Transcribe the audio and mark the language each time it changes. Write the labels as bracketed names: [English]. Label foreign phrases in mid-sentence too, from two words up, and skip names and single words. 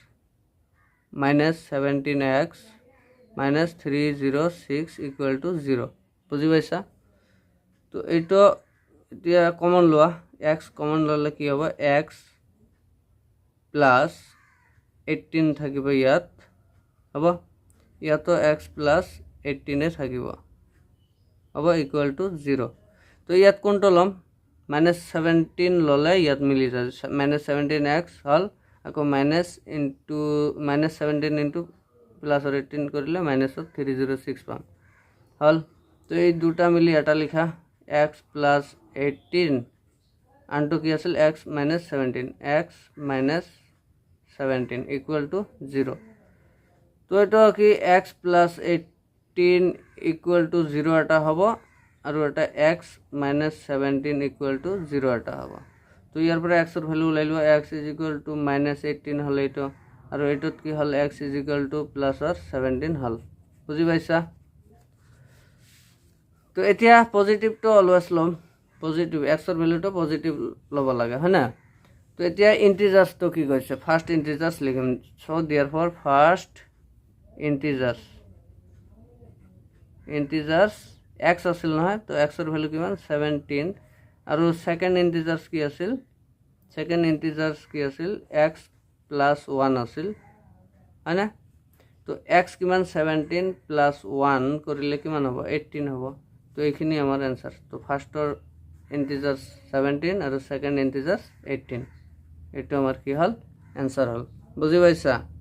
[Assamese] - 17x - 306 = 0 বুজি পাইছা তো এটো এতিয়া কমন লোৱা x কমন ললে কি হ'ব x plus 18 থাকিব ইয়াত হ'ব ইয়াতো x plus 18 এ থাকিব হ'ব [English] equal to [Assamese] 0 তো ইয়াত কোনটো লম -17 ললে ইয়াত মিলি যায় -17x হল আকৌ -17 [English] into plus [Assamese] 18 কৰিলে -306 পাম হল তো এই দুটা মিলি এটা লিখা x plus 18 আনটো কি আছিল x - 17 x - 17 [English] equal to [Assamese] 0 তো এটা কি x plus 18 [English] equal to [Assamese] 0 এটা হ'ব আৰু এটা x - 17 [English] equal to [Assamese] 0 এটা হ'ব তো ইয়াৰ পৰা x ৰ ভ্যালু উলাই লোৱা x [English] is equal to [Assamese] -18 হল এইটো আৰু এইটোত কি হল x [English] is equal to plus or [Assamese] 17 হল বুজি পাইছা তো এতিয়া পজিটিভ তো অলওয়েজ লম পজিটিভ x ৰ ভ্যালুটো পজিটিভ লব লাগে হয় না তো এতিয়া ইন্টিজার্স তো কি কৈছে [English] first integers [Assamese] লিখিম [English] so therefore first [Assamese] ইন্টিজার্স x আছিল নহয় তো x ৰ ভ্যালু কিমান 17 আৰু [English] second integers [Assamese] কি আছিল x plus 1 আছিল হয় না তো x কিমান 17 plus 1 কৰিলে কিমান হ'ব 18 হ'ব তো এইখিনি আমাৰ आंसर তো [English] firstৰ integers [Assamese] 17 আৰু [English] second integers [Assamese] 18 এটো আমাৰ কি হল आंसर হল বুজি পাইছা